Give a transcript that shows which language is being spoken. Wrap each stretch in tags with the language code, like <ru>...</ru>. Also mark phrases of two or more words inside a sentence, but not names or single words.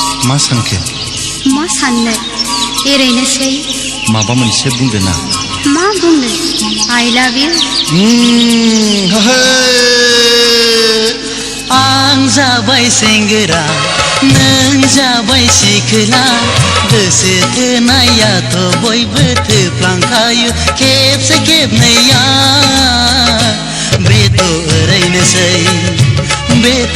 <brx>मा सानखो? मा साननो ओरैनोसै। माबा मोनसे बुंदो ना? मा बुंनो?</brx> <en>I love you।</en> <brx>आं जाबाय सेंग्रा नों जाबाय सिख्ला गोसो थोनायाथ' बयबो थोफ्लांखायो खेबसे खेबनैया बेथ' ओरैनोसै बेथ'</brx>